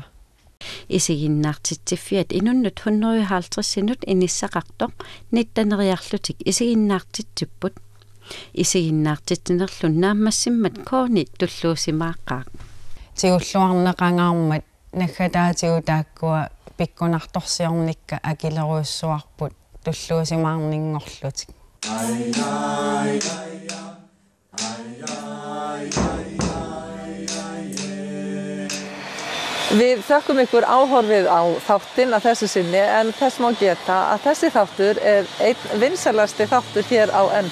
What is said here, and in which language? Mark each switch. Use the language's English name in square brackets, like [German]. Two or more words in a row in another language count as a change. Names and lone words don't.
[Kalaallisut] isiginnaartitsiffiat inunnut 150 sinut inissaqartoq nittaneriarlutik isiginnaartitsipput Isiginnaartittinerlunnaammassimmat kooni tulluusimaaqaaq. Tiulluarneqangaarmat nakataatiutaakkua pikkunartorsiornikka akileruussuarput tulluusimaarninngorlutik. [Icelandic] Við þökkum ykkur áhorfið á þáttinn að þessu sinni en þess má geta að þessi þáttur einn vinsælasti þáttur hér á N4.